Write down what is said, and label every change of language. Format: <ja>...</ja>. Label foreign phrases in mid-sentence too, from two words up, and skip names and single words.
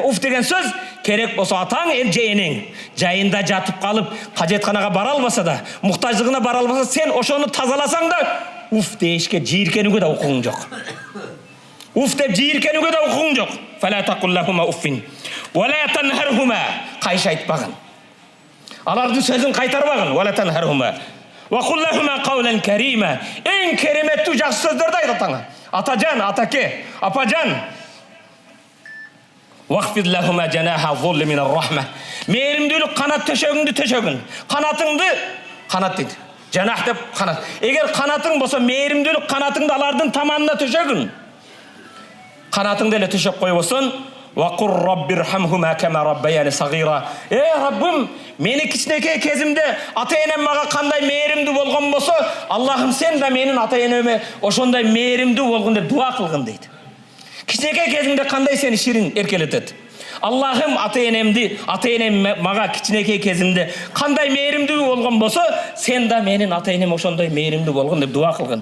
<kk>Уф деген сөз керек болса атаң, енең жайында жатып қалып, қажетханаға бара албаса да, мұқтаждығына бара албаса, сен ошоны тазаласаң да, уф дейішке жиіркенуге де құқығың жоқ. Уф деп жиіркенуге де құқығың жоқ.</kk> <ar>فلا تقل لهما أف. ولا تنهرهما.</ar> <kk>Қайшы айтпағын. Алардың сөзін қайтарбағын.</kk> <ar>ولا تنهرهما. وقل لهما قولا كريما.</ar> <kk>Ең кереметті жақсы сөздерді айт атаңа. Атажан, атаке, апажан.</kk> <ar>واخفض لهما جناح الذل من الرحمة.</ar> <kk>Мейірімділік қанат төшегіңді төшегін. Қанатыңды қанат дейді. Жанах деп қанат. Егер қанатың болса, мейірімділік қанатыңды алардың таманына төшегін. Қанатыңды әлі төшеп қой болсын.</kk> <ar>وقل رب ارحمهما كما ربياني صغيرا.</ar> <ky>Раббым, мени кичинекей кезимде ата-энем мага кандай мээримдүү болгон болсо, Аллахым сен да менин ата-энеме ошондой мээримдүү болгон деп дуа кылгын дейт. Кичинекей кезимде кандай сени ширин эркелетет. Аллахым ата-энем мага кичинекей кезимде кандай мээримдүү болгон болсо, сен да менин ата-энем ошондой мээримдүү болгон деп дуа кылгын.</ky>